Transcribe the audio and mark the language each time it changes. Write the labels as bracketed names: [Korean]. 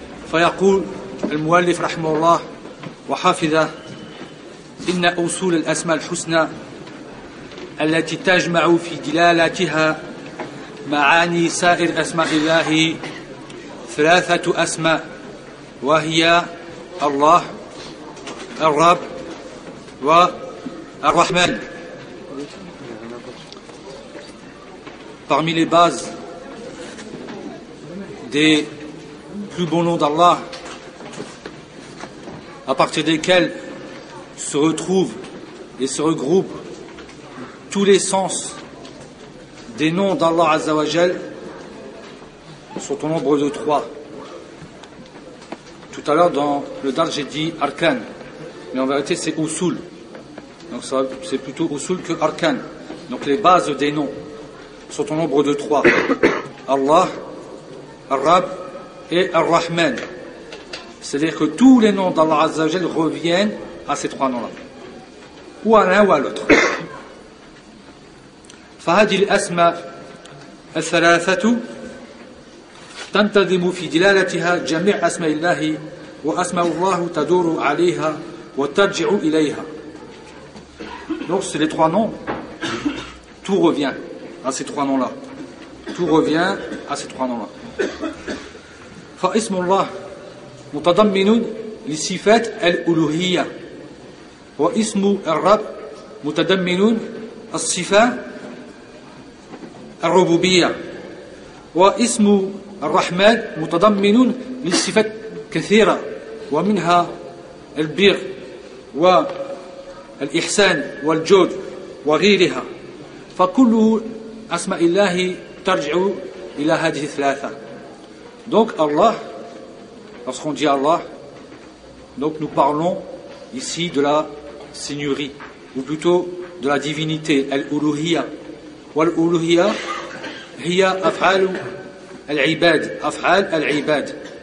[Arabic] فيقول المؤلف رحمه الله وحافظه: إن أصول الأسماء الحسنى التي تجمع في دلالتها معاني سائر أسماء الله ثلاثة أسماء، وهي الله، الرب، والرحمن. [French] Parmi les bases des plus beaux noms d'Allah, à partir desquels se retrouvent et se regroupent tous les sens des noms d'Allah Azza wa Jal, sont au nombre de trois. Tout à l'heure dans le Dar, j'ai dit Arkan, mais en vérité c'est Usul. Donc ça, c'est plutôt Usul que Arkan. Donc les bases des noms sont au nombre de trois: Allah, Ar-Rab et Ar-Rahman. C'est-à-dire que tous les noms d'Allah Azza wa Jal reviennent à ces trois noms-là, ou à l'un ou à l'autre. [Arabic] فهذه الأسماء الثلاثة تنتظم في دلالتها جميع أسماء الله، وأسماء الله تدور عليها وترجع إليها. [French] Donc c'est les trois noms, tout revient à ces trois noms-là. Tout revient à ces trois noms-là. [Arabic] فاسم الله متضمن لصفات الألوهية، واسم الرب متضمن الصفات الربوبية، واسم الرحمن متضمن لصفات كثيرة، ومنها البر والإحسان والجود وغيرها. فكل أسماء الله ترجع إلى هذه الثلاثة. [French] Donc Allah, lorsqu'on dit Allah, donc nous parlons ici de la seigneurie, ou plutôt de la divinité, al-uluhiyya. [Arabic] Wal-uluhiyya, hiya af'al al-ibad, af'al al-ibad.